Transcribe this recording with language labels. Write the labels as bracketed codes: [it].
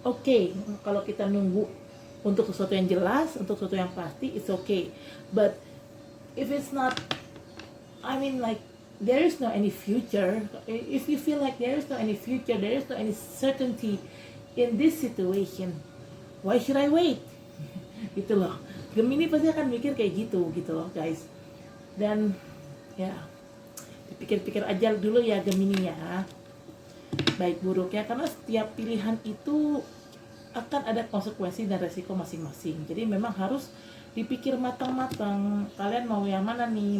[id] Oke, kalau kita nunggu untuk sesuatu yang jelas, untuk sesuatu yang pasti, [en] it's okay. But if it's not, I mean like there is no any future. If you feel like there is no any future, there is no any certainty in this situation, why should I wait? [id] Gitu loh. Gemini pasti akan mikir kayak gitu loh guys. Dan ya dipikir-pikir aja dulu ya Gemini ya, baik buruknya, karena setiap pilihan itu akan ada konsekuensi dan resiko masing-masing. Jadi memang harus dipikir matang-matang. Kalian mau yang mana nih?